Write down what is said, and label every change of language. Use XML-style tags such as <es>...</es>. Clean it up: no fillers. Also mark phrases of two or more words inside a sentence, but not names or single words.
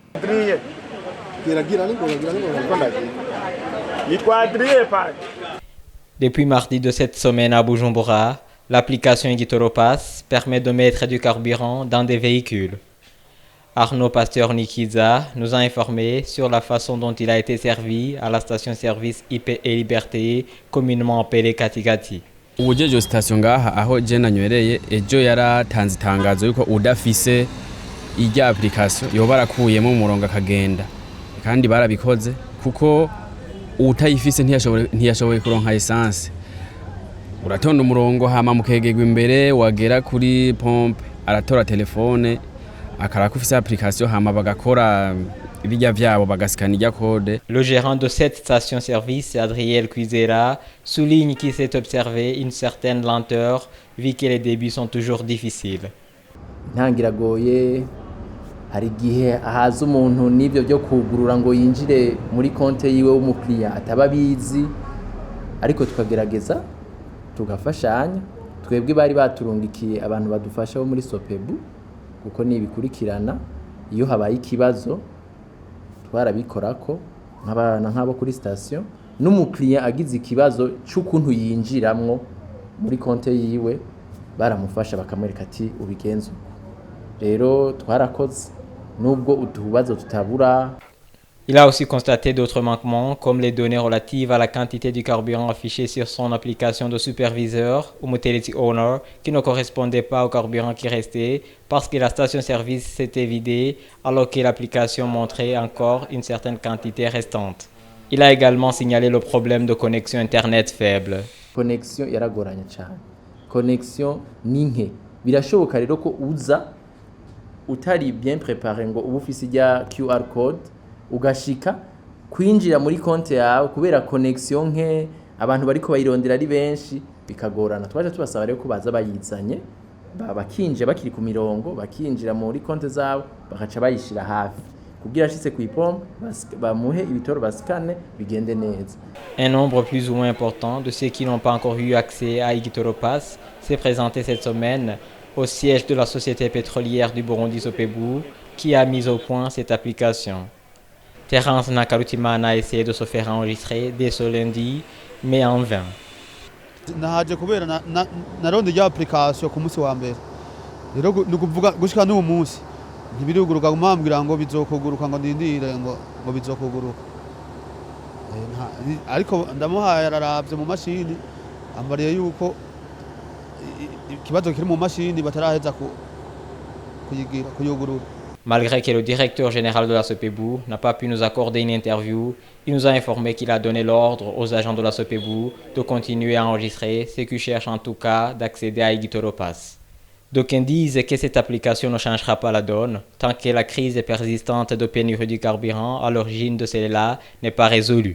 <fr>Depuis mardi de cette semaine à Bujumbura, l'application Digitoro Pass permet de mettre du carburant dans des véhicules. Arnaud Pasteur-Nikiza nous a informé sur la façon dont il a été servi à la station-service IP et Liberté, communément appelée Katigati.</fr> <rn>Ujeje station ngaha aho je nanywereye ejo yaratanze itangazo yuko udafise irya application yoba arakuyemo umurongo akagenda kandi barabikoze kuko utayifise ntiyashoboye kuronka essence. Uratonda umurongo hama mukegegwa imbere wagera kuri pompe aratora telefone akarakufisa application hama bagakora ibijya vyabo bagasikana irya code.</rn> <fr>Le gérant de cette station-service, Adriel Cuisera, souligne qu'il s'est observé une certaine lenteur vu que les débuts sont toujours difficiles.</fr> <rn>Ntangiragoye hari gihe ahaza umuntu n'ibyo byo kugurura ngo yinjire muri konte yiwe w'umukiriya atababizi ariko tukagerageza tugafashanya twebwe bari baturungikiye abantu badufasha bo muri Sopebu kuko nibikurikirana iyo habaye ikibazo twarabikorako nk'abo kuri station n'umukiriya agize ikibazo cy'ukuntu yinjiramwo muri konte yiwe baramufasha bakamwereka ati ubigenza rero twarakoze nubwo utubazo tutabura.</rn> <fr>Il a aussi constaté d'autres manquements, comme les données relatives à la quantité du carburant affichées sur son application de superviseur ou Motility Owner, qui ne correspondaient pas au carburant qui restait, parce que la station-service s'était vidée, alors que l'application montrait encore une certaine quantité restante. Il a également signalé le problème de connexion Internet faible.</fr> <rn>Connexion yaragoranye cyane. Connexion ni nke. Birashoboka rero ko uza utari</rn> <fr>bien préparé</fr> <rn>ngo ubu ufise ya QR code ugashika kwinjira muri konte yawe kubera connexion nke abantu bariko bayirondera ari benshi bikagorana. Twaje tubasaba rero ko baza bayizanye bakinje bakiri ku mirongo bakinjira muri konte zabo bakaca bayishira hafi kugira ashitse ku ipompe bamuhe ibitoro basikane bigende neza.</rn> <fr>Un nombre plus ou moins important de ceux qui n'ont pas encore eu accès à Digitoro Pass s'est présenté cette semaine au siège de la société pétrolière du Burundi Sopebu qui a mis au point cette application. Terence Nakarutimana a essayé de se faire enregistrer dès ce lundi, mais en vain.</fr> <rn>Nahaje kubera naronde ya application ku munsi wa mbere. Rero nukuvuga gushika n'uwo munsi ntibiruguruka kumambwira ngo bizokuguruka ngo ndindire ngo bizokuguruka. Ariko ndamuhaye araravye mu mashini ambariye yuko ikibazo kiri mu mashini bataraheza kuyugurura.</rn> <fr>Malgré que le directeur général de la Sopebu n'a pas pu nous accorder une interview, il nous a informé qu'il a donné l'ordre aux agents de la Sopebu de continuer à enregistrer ceux qui cherchent en tout cas d'accéder à Digitoro Pass. D'aucuns disent que cette application ne changera pas la donne tant que la crise persistante de pénurie du carburant à l'origine de celle-là n'est pas résolue.</fr>